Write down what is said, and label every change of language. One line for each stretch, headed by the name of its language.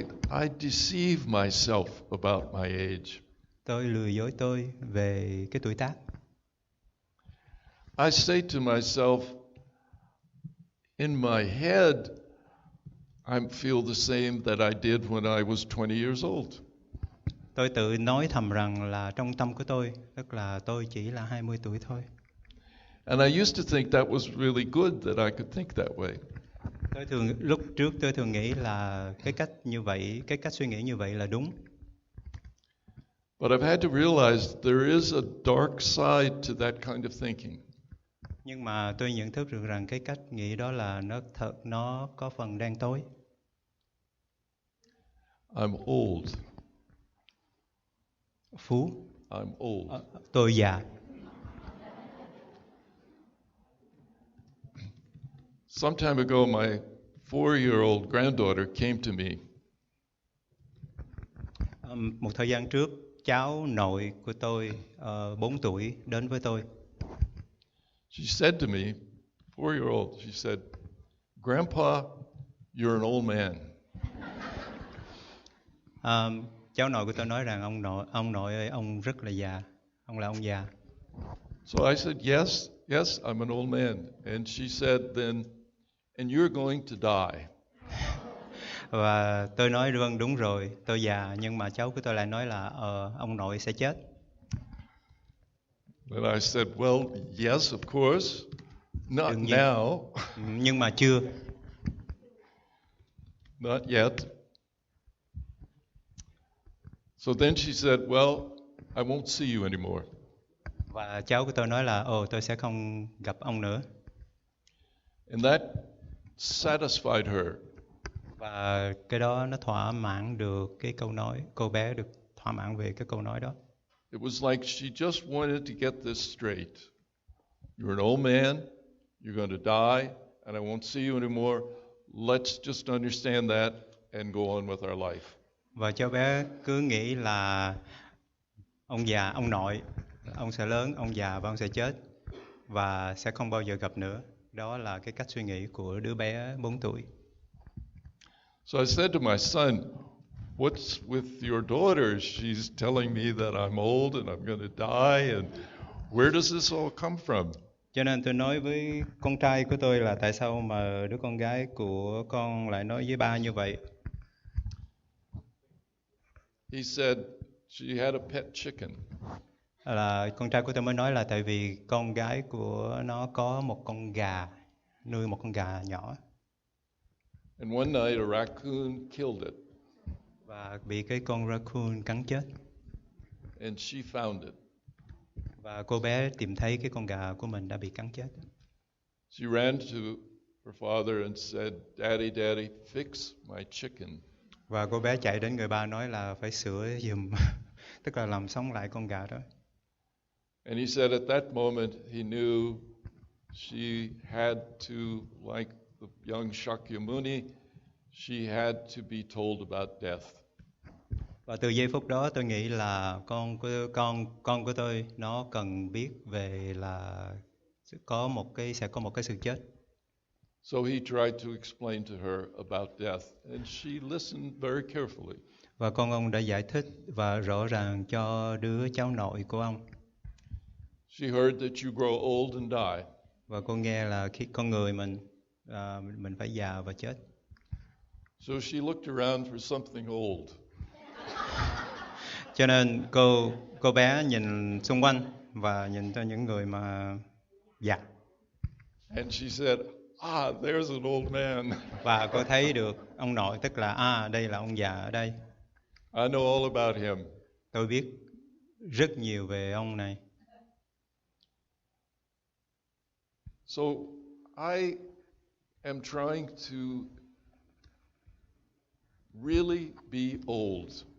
English: I deceive myself about my age.
Vietnamese: Tôi lừa dối tôi về cái tuổi tác.
English: I say to myself, in my head, I feel the same that I did when I was 20 years old.
Vietnamese: Tôi tự nói thầm rằng là trong tâm của tôi, tức là tôi chỉ là 20 tuổi thôi.
English: And I used to think that was really good that I could think that way.
Vietnamese: Lúc trước tôi thường nghĩ là cái cách suy nghĩ như vậy là đúng.
English: But I've had to realize there is a dark side to that kind of thinking.
Vietnamese: Nhưng mà tôi nhận thức được rằng cái cách nghĩ đó là nó có phần đen tối.
English: I'm old.
Vietnamese: Phú.
English: I'm old.
Vietnamese: Tôi già.
English: Some time ago, my 4-year-old granddaughter came to me.
Vietnamese: Một thời gian trước, cháu nội của tôi 4 tuổi đến với tôi.
English: She said to me, 4-year-old, she said, "Grandpa, you're an old man."
Vietnamese: Cháu nội của tôi nói rằng ông nội ơi, ông rất là già, ông là ông già.
English: So I said, yes, I'm an old man. And she said then, and you're going to die.
Vietnamese: Và tôi nói vâng, đúng rồi, tôi già, nhưng mà cháu của tôi lại nói là ông nội sẽ chết.
English: And I said, well, yes, of course, not now.
Vietnamese: Nhưng mà chưa.
English: Not yet. So then she said, well, I won't see you anymore.
Vietnamese: Và cháu của tôi nói là tôi sẽ không gặp ông nữa.
English: And that satisfied her.
Vietnamese: Và cái đó nó thỏa mãn được cái câu nói, cô bé được thỏa mãn về cái câu nói đó.
English: It was like she just wanted to get this straight. You're an old man, you're going to die, and I won't see you anymore. Let's just understand that and go on with our life.
Vietnamese: Và cháu bé cứ nghĩ là ông già, ông nội, ông sẽ lớn, ông già và ông sẽ chết và sẽ không bao giờ gặp nữa. Đó là cái cách suy nghĩ của đứa bé 4 tuổi.
English: So I said to my son, what's with your daughter? She's telling me that I'm old and I'm going to die, and where does this all come from?
Vietnamese: Cho nên tôi nói với con trai của tôi là tại sao mà đứa con gái của con lại nói với ba như vậy?
English: He said she had a pet chicken.
Vietnamese: Là con trai của tôi mới nói là tại vì con gái của nó có một con gà, nuôi một con gà nhỏ.
English: And one night a raccoon killed it.
Vietnamese: Và bị cái con raccoon cắn chết.
English: And she found it.
Vietnamese: Và cô bé tìm thấy cái con gà của mình đã bị cắn chết.
English: She ran to her father and said, Daddy, Daddy, fix my chicken.
Vietnamese: Và cô bé chạy đến người ba nói là phải sửa giùm, tức là làm sống lại con gà đó.
English: And he said at that moment he knew she had to, like the young Shakyamuni, she had to be told about death.
Vietnamese: Và từ giây phút đó tôi nghĩ là con của tôi nó cần biết về là sẽ có một cái sự chết.
English: So he tried to explain to her about death, and she listened very carefully.
Vietnamese: Và ông đã giải thích và rõ ràng cho đứa cháu nội của ông.
English: She heard that you grow old and die.
Vietnamese: Và cô nghe là khi con người mình phải già và chết.
English: So she looked around for something old.
Vietnamese: Cho nên cô bé nhìn xung quanh và nhìn cho những người mà già.
English: And she said, there's an old man.
Vietnamese: Và cô thấy được ông nội, tức là đây là ông già ở đây.
English: I know all about him.
Vietnamese: Tôi biết rất nhiều về ông này.
English: So I am trying to really be old.